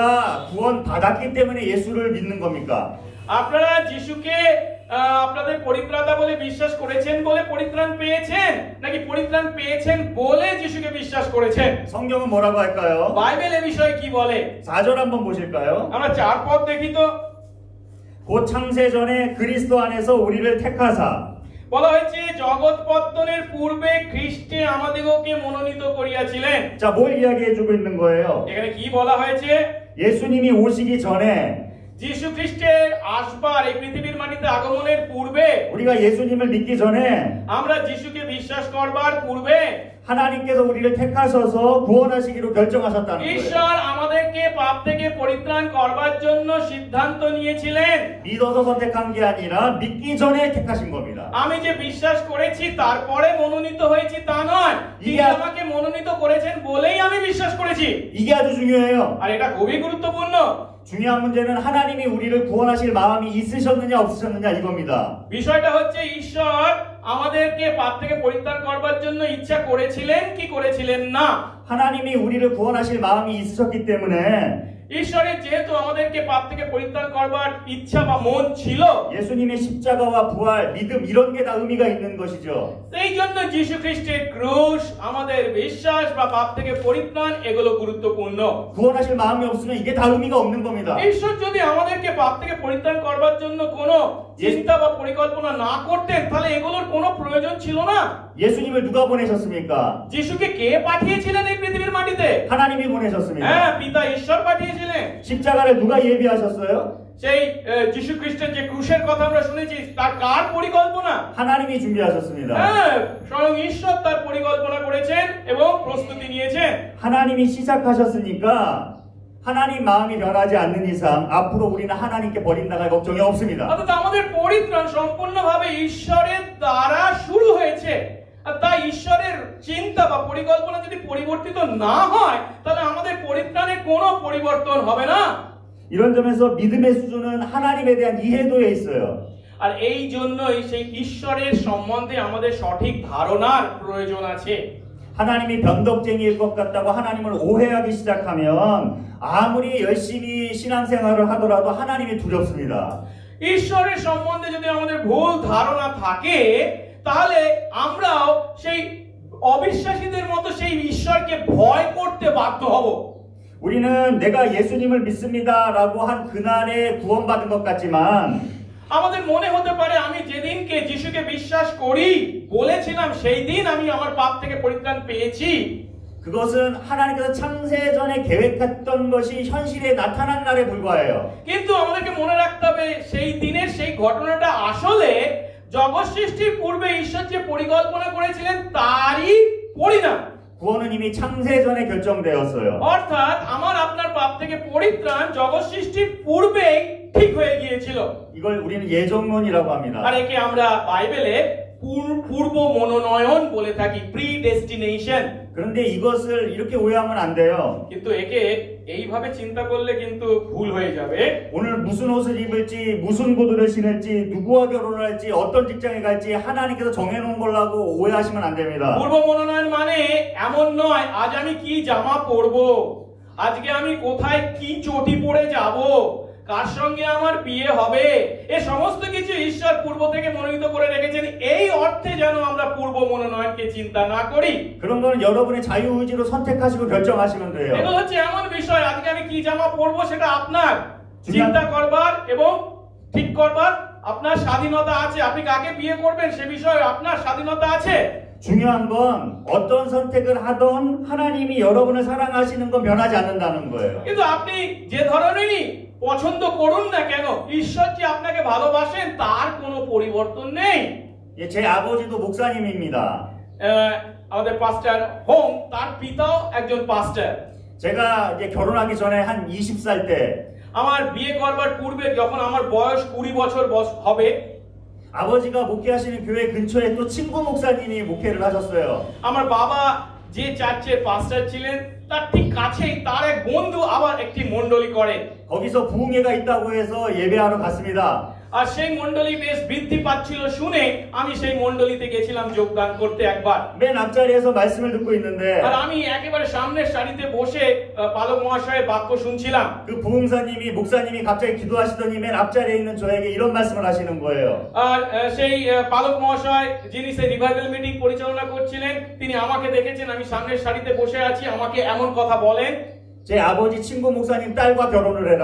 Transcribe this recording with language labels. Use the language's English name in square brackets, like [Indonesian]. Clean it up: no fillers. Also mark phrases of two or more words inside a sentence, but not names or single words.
[Korean] 구원받았기 때문에 예수를 믿는 겁니까? [Bangla] আপনারা যিশুকে আপনাদের পরিত্রাতা বলে বিশ্বাস করেছেন বলে পরিত্রাণ পেয়েছেন, নাকি পরিত্রাণ পেয়েছেন বলে যিশুকে বিশ্বাস করেছেন? [Korean] 성경은 뭐라고 할까요? [Bangla] বাইবেল এ বিষয়ে কি বলে? [Korean] 4절 한번 보실까요? [Bangla] আমরা 4 পদ দেখি তো। [Korean] 곧 창세 전에 그리스도 안에서 우리를 택하사 [Bangla] বলা হয়েছে জগৎ পত্তনের পূর্বে খ্রিস্টে আমাদিগকে মনোনীত করিয়াছিলেন। [Korean] 자, 뭘 이야기해 주고 있는 거예요? [Bangla] এখানে কি বলা হয়েছে? [Korean] 예수님이 오시기 전에 [Bangla] যিশু খ্রিস্টের আসবার এই পৃথিবীর মাটিতে আগমনের পূর্বে, [Korean] 우리가 예수님을 믿기 전에 [Bangla] আমরা যিশুকে বিশ্বাস করবার পূর্বে [Korean] 하나님께서 우리를 택하셔서 구원하시기로 결정하셨다는 거예요. [Bangla] ঈশ্বর আমাদেরকে পাপ থেকে পরিত্রাণ করবার জন্য সিদ্ধান্ত নিয়েছিলেন। [Korean] 믿어서 선택한 게 아니라 믿기 전에 택하신 겁니다. [Bangla] আমি যে বিশ্বাস করেছি তারপরে মনোনীত হয়েছি তা নয়, তিনি ইয়া- আমাকে মনোনীত করেছেন বলেই আমি বিশ্বাস করেছি। [Korean] 이게 아주 중요해요. [Bangla] আর এটা খুবই গুরুত্বপূর্ণ। [Korean] 중요한 문제는 하나님이 우리를 구원하실 마음이 있으셨느냐 없으셨느냐 이겁니다. [Bangla] বিষয়টা হচ্ছে ঈশ্বর আমাদেরকে পাপ থেকে পরিত্রাণ করবার জন্য ইচ্ছা করেছিলেন কি করেছিলেন না। [Korean] 하나님이 우리를 구원하실 마음이 있으셨기 때문에 [Bangla] ঈশ্বরের যেহেতু আমাদেরকে পাপ থেকে পরিত্রাণ করবার ইচ্ছা বা মন ছিল, [Korean] 예수님의 십자가와 부활, 믿음 이런 게 다 의미가 있는 것이죠. [Bangla] সেই জন্য যীশু খ্রিস্টের ক্রুশ, আমাদের বিশ্বাস বা পাপ থেকে পরিত্রাণ এগুলো গুরুত্বপূর্ণ। [Korean] 구원하실 마음이 없으면 이게 다 의미가 없는 겁니다. [Bangla] ঈশ্বর যদি আমাদেরকে পাপ থেকে পরিত্রাণ করবার জন্য কোনো চিন্তা বা পরিকল্পনা না করতেন তাহলে এগুলোর কোনো প্রয়োজন ছিল না। [Korean] 예수님을 누가 보내셨습니까? [Bangla] যিশুকে কে পাঠিয়েছিলেন এই পৃথিবীর মাটিতে? [Korean] 하나님이 보내셨습니다. [Bangla] হ্যাঁ, পিতা ঈশ্বর পাঠিয়েছিলেন। [Korean] 십자가를 누가 예비하셨어요? [Bangla] সেই যীশু খ্রিস্টের যে ক্রুশের কথা আমরা শুনেছি তার কার পরিকল্পনা? [Korean] 하나님이 준비하셨습니다. [Bangla] হ্যাঁ, স্বয়ং ঈশ্বর তার পরিকল্পনা করেছেন এবং প্রস্তুতি নিয়েছেন। [Korean] 하나님이 시작하셨으니까 하나님 마음이 변하지 않는 이상 앞으로 우리는 하나님께 버린다갈 걱정이 없습니다. [Bangla] অর্থাৎ আমাদের পরিত্রাণ সম্পূর্ণভাবে ঈশ্বরের দ্বারা শুরু হয়েছে। আর তাই ঈশ্বরের চিন্তা বা পরিকল্পনা যদি পরিবর্তিত না হয় তাহলে আমাদের পরিত্রাণে কোনো পরিবর্তন হবে না। [Korean] 이런 점에서 믿음의 수준은 하나님에 대한 이해도에 있어요. [Bangla] আর এই জন্যই সেই ঈশ্বরের সম্বন্ধে আমাদের সঠিক ধারণার প্রয়োজন আছে। [Korean] 하나님이 변덕쟁이일 것 같다고 하나님을 오해하기 시작하면 아무리 열심히 신앙생활을 하더라도 하나님이 두렵습니다. [Bangla] ঈশ্বরের সম্বন্ধে যদি আমাদের ভুল ধারণা থাকে তাহলে আমরাও সেই অবিশ্বাসীদের মতো সেই ঈশ্বরকে ভয় করতে বাধ্য হব। [Korean] 우리는 내가 예수님을 믿습니다라고 한 그날에 구원받은 것 같지만 [Bangla] আমাদের মনে হতে পারে আমি যেদিনকে যিশুকে বিশ্বাস করি বলেছিলাম সেই দিন আমি আমার পাপ থেকে পরিত্রাণ পেয়েছি। [Korean] 그것은 하나님께서 창세 전에 계획했던 것이 현실에 나타난 날에 불과해요. [Bangla] কিন্তু আমাদেরকে মনে রাখতে হবে সেই দিনের সেই ঘটনাটা আসলে জগৎ সৃষ্টির পূর্বে ঈশ্বর যে পরিকল্পনা করেছিলেন তারই পরিণাম। [Korean] 구원은 이미 창세 전에 결정되었어요. [Bangla] অর্থাৎ আমার আপনার পাপ থেকে পরিত্রাণ জগৎ সৃষ্টির পূর্বেই ঠিক হয়ে গিয়েছিল। [Korean] 이걸 우리는 예정론이라고 합니다. [Bangla] আর একে আমরা বাইবেলে পূর্ব মনোনয়ন বলে থাকি, প্রিডেস্টিনেশন। [Korean] 그런데 이것을 이렇게 오해하면 안 돼요. [Bangla] কিন্তু একে এইভাবে চিন্তা করলে কিন্তু ভুল হয়ে যাবে। [Korean] 오늘 무슨 옷을 입을지, 무슨 구두를 신을지, 누구와 결혼할지, 어떤 직장에 갈지 하나님께서 정해놓은 걸라고 오해하시면 안 됩니다. [Bangla] পূর্ব মনোনয়ন মানে এমন নয় আজ আমি কি জামা পরবো, আজকে আমি কোথায় কি চটি পরে যাব, কার সঙ্গে আমার বিয়ে হবে, এ সমস্ত কিছু ঈশ্বর পূর্ব থেকে মনোনীত করে রেখেছেন। এই অর্থে যেন আমরা পূর্ব মনোনয়নকে চিন্তা না করি। [Korean] 그런 거는 여러분의 자유의지로 선택하시고 결정하시면 돼요. [Bangla] এগুলো হচ্ছে এমন বিষয় আজকে আমি কি জামা পরবো সেটা আপনার চিন্তা করবার এবং ঠিক করবার আপনার স্বাধীনতা আছে। আপনি কাকে বিয়ে করবেন সে বিষয়ে আপনার স্বাধীনতা আছে। [Korean] 중요한 건 어떤 선택을 하던 하나님이 여러분을 사랑하시는 건 변하지 않는다는 거예요. [Bangla] কিন্তু আপনি যে ধরনেরই পছন্দ করুন না কেন ঈশ্বর যে আপনাকে ভালোবাসেন তার কোনো পরিবর্তন নেই। [Korean] 예, 제 아버지도 목사님입니다. [Bangla] আমাদের পাস্টার হোম তার পিতাও একজন পাস্টার। [Korean] 제가 이제 결혼하기 전에 한 20살 때 [Bangla] আমার বিয়ে করবার পূর্বে যখন আমার বয়স 20 বছর হবে [Korean] 아버지가 목회하시는 교회 근처에 또 친구 목사님이 목회를 하셨어요. [Bangla] আমার বাবা যে চার্চের পাস্টার ছিলেন তার ঠিক কাছেই তার এক বন্ধু আবার একটি মণ্ডলী করে। [Korean] 거기서 부흥회가 있다고 해서 예배하러 갔습니다. [Bangla] আর সেই মণ্ডলী বেশ বৃদ্ধি পাচ্ছিল শুনে আমি সেই মণ্ডলীতে গেছিলাম যোগদান করতে একবার। [Korean] 맨 앞자리에서 말씀을 듣고 있는데 [Bangla] আর আমি একেবারে সামনের সারিতে বসে পালক মহাশয়ের বাক্য শুনছিলাম। [Korean] 그 부흥사님이 목사님이 갑자기 기도하시더니 맨 앞자리에 있는 저에게 이런 말씀을 하시는 거예요. [Bangla] আর সেই পালক মহাশয় যিনি সেই [English] revival meeting [Bangla] পরিচালনা করছিলেন তিনি আমাকে দেখেছেন আমি সামনের সারিতে বসে আছি আমাকে এমন কথা বলেন [Korean] 제 아버지 친구 목사님 딸과 결혼을 해라.